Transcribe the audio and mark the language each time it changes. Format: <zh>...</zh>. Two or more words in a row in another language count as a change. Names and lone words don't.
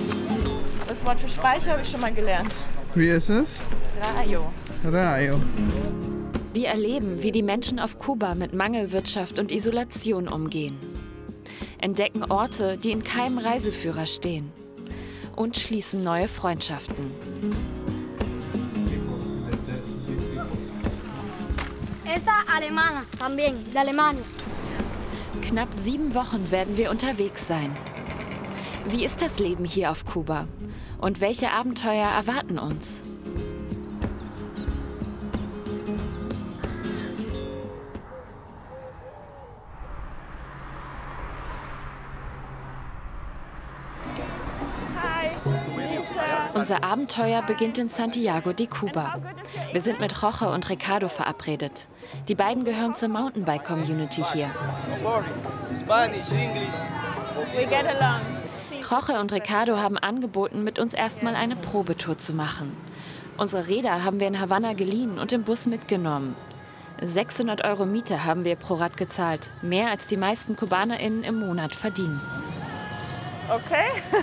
<de>Das Wort für Speicher habe ich schon mal gelernt. Wie ist es? Rayo. Rayo. Wir erleben, wie die Menschen auf Kuba mit Mangelwirtschaft und Isolation umgehen. Entdecken Orte, die in keinem Reiseführer stehen. Und schließen neue Freundschaften.</de> <es>Esta alemana, también, de Alemania.</es> <de>Knapp 7 Wochen werden wir unterwegs sein. Wie ist das Leben hier auf Kuba? Und welche Abenteuer erwarten uns? Unser Abenteuer beginnt in Santiago de Cuba. Wir sind mit Jorge und Ricardo verabredet. Die beiden gehören zur Mountainbike-Community hier.</de> <en>We get along.</en> <de>Jorge und Ricardo haben angeboten, mit uns erstmal eine Probetour zu machen. Unsere Räder haben wir in Havanna geliehen und im Bus mitgenommen. 600 € Miete haben wir pro Rad gezahlt. Mehr als die meisten KubanerInnen im Monat verdienen. Okay.</de>